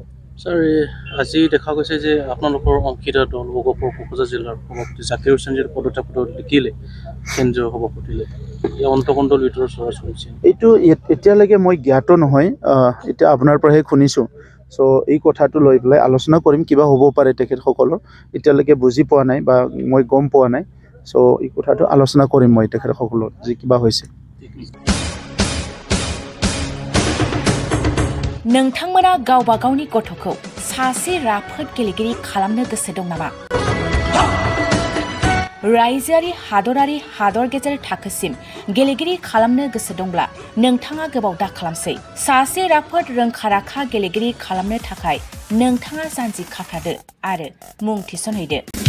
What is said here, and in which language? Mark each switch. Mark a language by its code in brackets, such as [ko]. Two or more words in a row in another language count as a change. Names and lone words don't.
[as] স্যাৰ আজি দেখা গৈছে যে আপোনালোকৰ অংকিত দল কোকৰাঝাৰ জিলাৰ সভাপতি জাকিৰ হুছেইন পদত্যাগ লিখিলে কেন্দ্ৰীয় সভাপতিলে অন্তকণ্ডল ভিতৰত চোৱা চলিছে এইটো এতিয়ালৈকে মই জ্ঞাত নহয় এতিয়া আপোনাৰ পৰাহে শুনিছোঁ সো এই কথাটো লৈ পেলাই আলোচনা কৰিম কিবা হ'ব পাৰে তেখেতসকলৰ এতিয়ালৈকে বুজি পোৱা নাই বা মই গম পোৱা নাই সো এই কথাটো আলোচনা কৰিম মই তেখেতসকলৰ যে কিবা হৈছে [brx] नोंथांमोना गावबा गावनि गथ'खौ सासे राफोद गेलेगिरि खालामनो गोसो दं नामा? रायजोआरि हादरारि हादर गेजेर थाखोसिम गेलेगिरि खालामनो गोसो दंब्ला नोंथाङा गोबाव दा खालामसै सासे राफोद रोंखा-राखा गेलेगिरि खालामनो थाखाय नोंथाङा जानजि खाफ्रादो आरो मुं थिसनहैदो